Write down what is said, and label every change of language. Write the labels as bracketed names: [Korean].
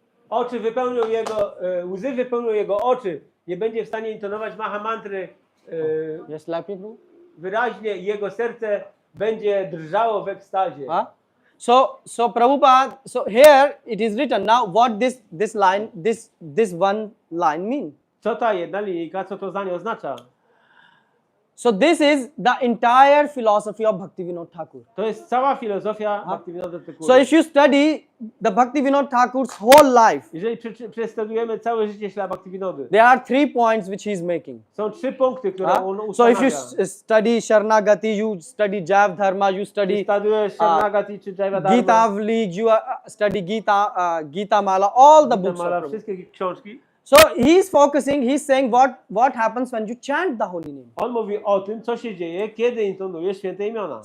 [Polish] Oczy wypełnią jego, łzy wypełnią jego oczy. Nie będzie w stanie intonować Mahamantry [English] Yes, like me, bro. [Polish] wyraźnie i jego serce będzie drżało w ekstazie. Huh? [English] So Prabhupada, so here it is written now what this one line mean. [Polish] Co ta jedna linijka, co to zdanie oznacza? [English] So this is the entire philosophy of Bhaktivedanta Thakur. [Polish] To jest cała filozofia Bhaktivedanta Thakura. [English] So if you study the Bhaktivedanta Thakur's whole life, [Polish] Jeżeli przestudiujemy całe życie śla Bhaktivedanta, [English] there are 3 points which he is making. [Polish] są 3 punkty, które on [English] So if [Polish] ustanawia. [English] you study Sharanagati, you study Jav Dharma, you study [Polish] Studiujesz Sharanagati czy Jaiva Dharma, [English] Gita Vlig, you study Gita Mala, all the books of [Polish] Mala, [English] Prabhu. [Polish] wszystkie książki. [English] So he's saying what happens when you chant the holy name. [Polish] On mówi o tym, co się dzieje, kiedy intonujesz święte imiona.